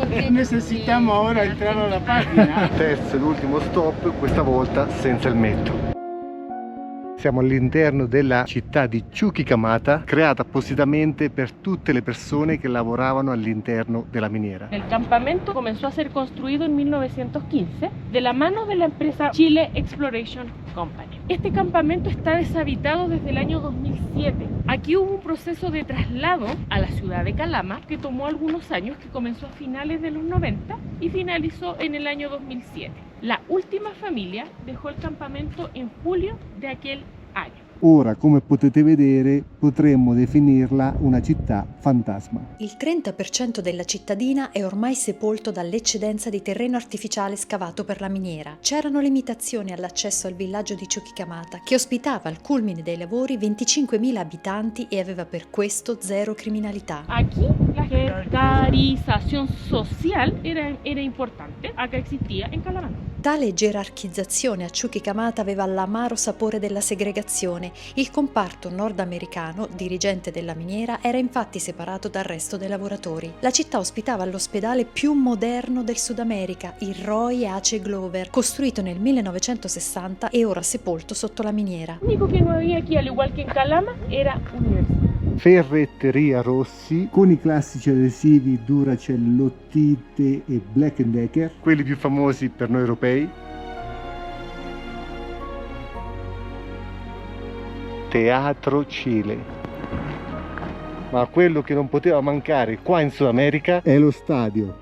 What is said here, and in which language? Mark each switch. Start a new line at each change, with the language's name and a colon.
Spanish: Necesitamos ahora entrar a la página.
Italian: Terzo ed ultimo stop, questa volta senza il metro. Siamo all'interno della città di Chuquicamata, creata appositamente per tutte le persone che lavoravano all'interno della miniera.
Spanish: El campamento comenzó a ser construido en 1915 de la mano de la empresa Chile Exploration Company. Este campamento está deshabitado desde el año 2007. Aquí hubo un proceso de traslado a la ciudad de Calama que tomó algunos años, que comenzó a finales de los 90 y finalizó en el año 2007. La última familia dejó el campamento en julio de aquel año.
Italian: Ora, come potete vedere, potremmo definirla una città fantasma. Il 30% della cittadina è ormai sepolto dall'eccedenza di terreno artificiale scavato per la miniera. C'erano limitazioni all'accesso al villaggio di Chuquicamata, che ospitava al culmine dei lavori 25.000 abitanti e aveva per questo zero criminalità.
Spanish: Aquí la jerarquización social era importante, acá existía en Calamanta.
Italian: Tale gerarchizzazione a Chuquicamata aveva l'amaro sapore della segregazione. Il comparto nordamericano, dirigente della miniera, era infatti separato dal resto dei lavoratori. La città ospitava l'ospedale più moderno del Sud America, il Roy H. Glover, costruito nel 1960 e ora sepolto sotto la miniera.
Spanish: Lo único que no había aquí, al igual que en Calama, era universidad.
Italian: Ferretteria Rossi con i classici adesivi Duracell, Lottite e Black & Decker, quelli più famosi per noi europei. Teatro Cile. Ma quello che non poteva mancare qua in Sud America è lo stadio.